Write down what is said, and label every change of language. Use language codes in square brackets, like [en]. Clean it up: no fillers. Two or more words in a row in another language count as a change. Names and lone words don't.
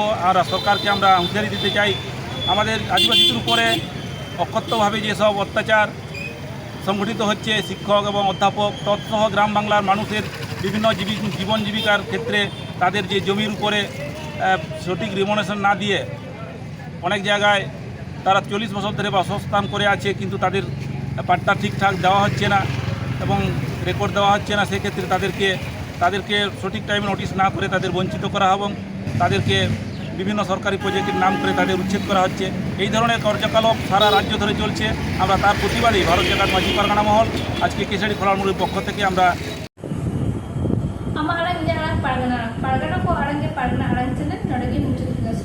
[bn] আর সরকারকে আমরা হুঁশিয়ারি দিতে চাই, আমাদের আদিবাসীদের উপরে অকথ্যভাবে যেসব অত্যাচার সংগঠিত হচ্ছে শিক্ষক এবং অধ্যাপক তৎসহ গ্রাম বাংলার মানুষের বিভিন্ন জীবন জীবিকার ক্ষেত্রে তাদের যে জমির উপরে সঠিক রিমুনারেশন না দিয়ে অনেক জায়গায় তারা 40 বছর ধরে বাসস্থান করে আছে, কিন্তু তাদের পাট্টা ঠিকঠাক দেওয়া হচ্ছে না এবং রেকর্ড দেওয়া হচ্ছে না। সেক্ষেত্রে তাদেরকে সঠিক টাইমে নোটিশ না করে তাদের বঞ্চিত করা এবং তাদেরকে বিভিন্ন সরকারি প্রজেক্টের নাম করে তাদের উচ্ছেদ করা হচ্ছে। এই ধরনের কার্যকলাপ সারা রাজ্য ধরে চলছে। আমরা তার প্রতিবাদেই ভারত জাকাত মাঝি পারগানা মহল আজকে কেশারি খোলামুড়ির পক্ষ থেকে আমরা [sat] ᱟᱢᱟᱜ ᱟᱲᱟᱝ ᱡᱟᱦᱟᱸ ᱯᱟᱨᱜᱟᱱᱟ ᱠᱚ ᱟᱲᱟᱝ ᱜᱮ ᱯᱟᱨᱜᱟᱱᱟ ᱟᱲᱟᱝ ᱪᱮᱱᱮᱞ ᱱᱚᱰᱮ ᱜᱮ ᱢᱩᱪᱟᱹᱫ